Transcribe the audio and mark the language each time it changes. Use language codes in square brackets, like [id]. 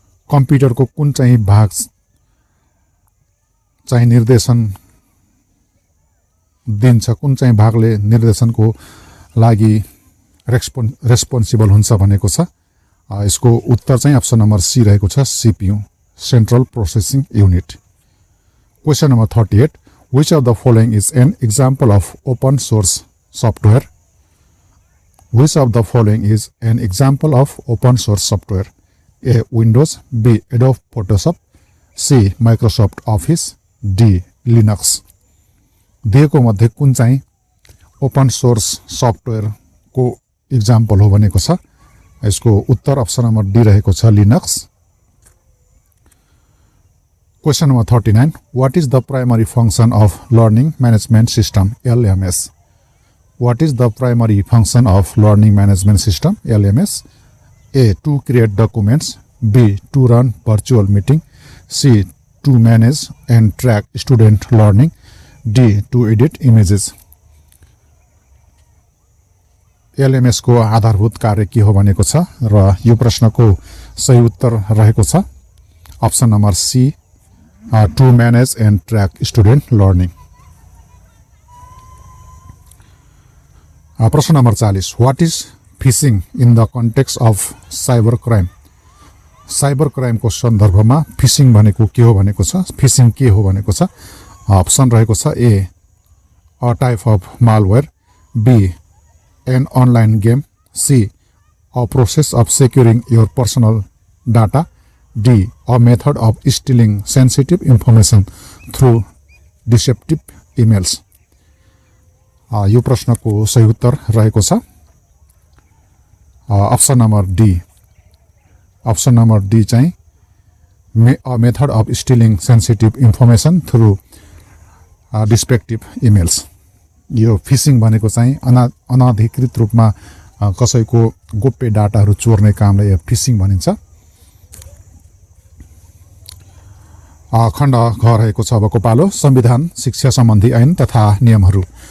[ne] कम्प्युटरको कुन चाहिँ भाग चाहिँ निर्देशन दिन्छ, कुन चाहिँ भागले निर्देशनको लागि रेस्पोन्सिबल हुन्छ भनेको छ। यसको उत्तर चाहिँ अप्सन नम्बर सी रहेको छ, CPU, central processing unit. [en] Question number 38, which of the following is an example of open source software? Which of the following is an example of open source software? A. Windows, B. Adobe Photoshop, C. Microsoft Office, D. Linux। [ne] दिएको मध्ये कुन चाहिँ open source software को example हो भनेको छ। यसको उत्तर अप्सन नम्बर डी रहेको छ, Linux. [en] Question number 39, what is the primary function of learning management system, LMS? What is the primary function of learning management system, LMS? A. To create documents, B. To run virtual meeting, C. To manage and track student learning, D. To edit images। [ne] LMS को आधारभूत कार्य के हो भनेको छ र यो प्रश्नको सही उत्तर रहेको छ option number C, [en] To manage and track student learning. [ne] प्रश्न number 40, [en] What is phishing in the context of cyber crime? [ne] Cyber क्राइमको सन्दर्भमा फिसिङ भनेको के हो भनेको छ। फिसिङ के हो भनेको छ। अप्सन रहेको छ, ए. [en] a type of malware, [ne] be. [en] an online game, C. a process of securing your personal data, D. a method of stealing sensitive information through deceptive emails। [ne] यो प्रश्नको सही उत्तर रहेको छ option number D. Option number D चाहिँ [en] a method of stealing sensitive information through deceptive emails। [ne] यो fishing भनेको चाहिँ अनाधिकृत रूपमा कसैको गोप्य डाटाहरू चोर्ने कामलाई फिसिङ भनिन्छ। खण्ड घ रहेको छ अबको पालो, संविधान, शिक्षा सम्बन्धी ऐन तथा नियमहरू।